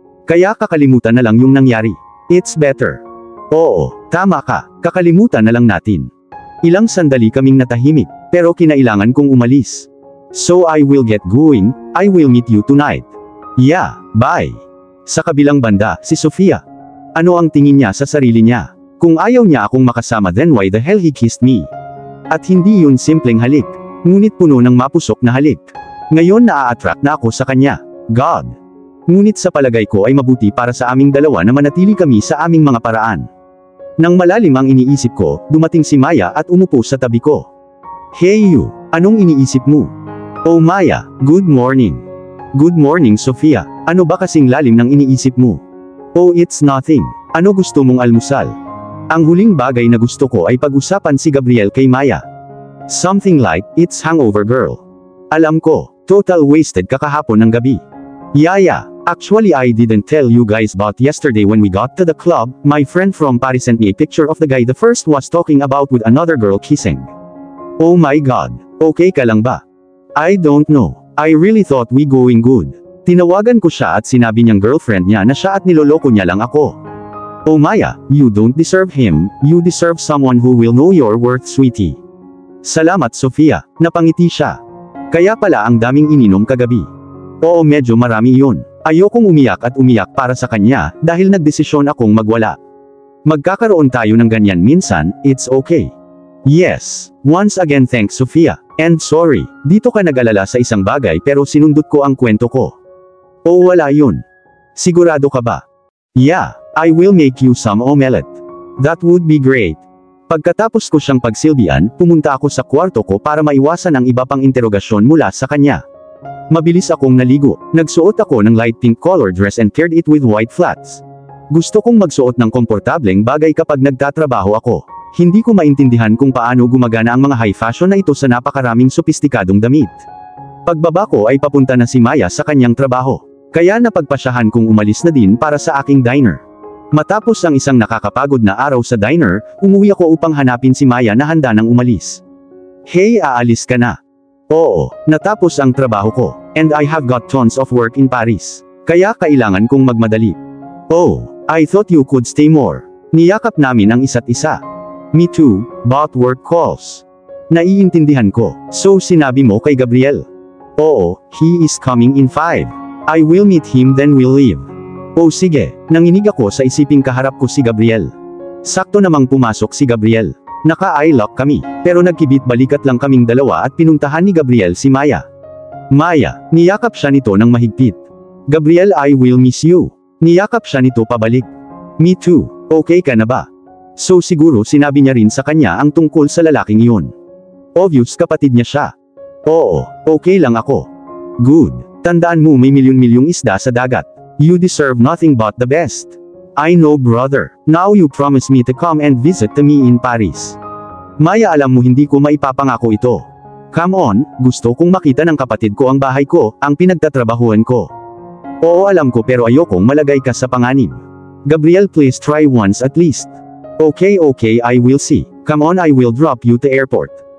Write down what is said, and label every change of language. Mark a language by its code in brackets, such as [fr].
[tl] Kaya kakalimutan na lang yung nangyari. [en] It's better. [tl] Oo, tama ka, kakalimutan na lang natin. Ilang sandali kaming natahimik, pero kinailangan kong umalis. [en] So I will get going, I will meet you tonight. Yeah, bye. [tl] Sa kabilang banda, si Sophia. Ano ang tingin niya sa sarili niya? Kung ayaw niya akong makasama, [en] then why the hell he kissed me? [tl] At hindi yun simpleng halik, ngunit puno ng mapusok na halik. Ngayon naa-attract na ako sa kanya. God. Ngunit sa palagay ko ay mabuti para sa aming dalawa na manatili kami sa aming mga paraan. Nang malalim ang iniisip ko, dumating si Maya at umupo sa tabi ko. [en] Hey you, [tl] anong iniisip mo? Oh Maya, [en] good morning. Good morning [tl] Sophia, ano ba kasing lalim ng iniisip mo? [en] Oh it's nothing, [tl] ano gusto mong almusal? Ang huling bagay na gusto ko ay pag-usapan si Gabriel kay Maya. [en] Something like, it's hangover girl. [tl] Alam ko, [en] total wasted [tl] kakahapon ng gabi. [en] Yeah, actually I didn't tell you guys about yesterday when we got to the club, my friend from Paris sent me a picture of the guy the first was talking about with another girl kissing. Oh my god, [tl] okay ka lang ba? [en] I don't know, I really thought we going good. [tl] Tinawagan ko siya at sinabi niyang girlfriend niya na siya at niloloko niya lang ako. [en] Oh Maya, you don't deserve him, you deserve someone who will know your worth sweetie. [tl] Salamat Sophia, napangiti siya. Kaya pala ang daming ininom kagabi. Oo medyo marami yun. Ayokong umiyak at umiyak para sa kanya, dahil nagdesisyon akong magwala. Magkakaroon tayo ng ganyan minsan, [en] it's okay. Yes, once again thanks Sophia, and sorry, [tl] dito ka nag-alala sa isang bagay pero sinundot ko ang kwento ko. O wala yun. Sigurado ka ba? [en] Yeah, I will make you some omelette. That would be great. [tl] Pagkatapos ko siyang pagsilbihan, pumunta ako sa kwarto ko para maiwasan ang iba pang interogasyon mula sa kanya. Mabilis akong naligo, nagsuot ako ng light pink color dress [en] and paired it with white flats. [tl] Gusto kong magsuot ng komportableng bagay kapag nagtatrabaho ako. Hindi ko maintindihan kung paano gumagana ang mga high fashion na ito sa napakaraming sopistikadong damit. Pagbaba ko ay papunta na si Maya sa kanyang trabaho. Kaya napagpasyahan kong umalis na din para sa aking diner. Matapos ang isang nakakapagod na araw sa diner, umuwi ako upang hanapin si Maya na handa nang umalis. Hey, aalis ka na? Oo, natapos ang trabaho ko, [en] and I have got tons of work in Paris. [tl] Kaya kailangan kong magmadali. [en] Oh, I thought you could stay more. [tl] Niyakap namin ang isa't isa. [en] Me too, but work calls. [tl] Naiintindihan ko, so sinabi mo kay Gabriel? [en] Oo, he is coming in 5. I will meet him then we'll leave. [tl] Oh sige, nanginig ako sa isiping kaharap ko si Gabriel. Sakto namang pumasok si Gabriel. Naka-eye lock kami, pero nagkibit balikat lang kaming dalawa at pinuntahan ni Gabriel si Maya. Maya, niyakap siya nito ng mahigpit. Gabriel, [en] I will miss you. [tl] Niyakap siya nito pabalik. [en] Me too, [tl] okay ka na ba? So siguro sinabi niya rin sa kanya ang tungkol sa lalaking iyon. Obvious kapatid niya siya. Oo, okay lang ako. Good. Tandaan mo may milyon-milyong isda sa dagat. [en] You deserve nothing but the best. I know brother. Now you promise me to come and visit me in Paris. [tl] Maya, alam mo hindi ko maipapangako ito. Come on, gusto kong makita ng kapatid ko ang bahay ko, ang pinagtatrabahuan ko. Oo alam ko pero ayokong malagay ka sa panganib. [en] Gabriel, please try once at least. Okay, I will see. Come on, I will drop you to airport.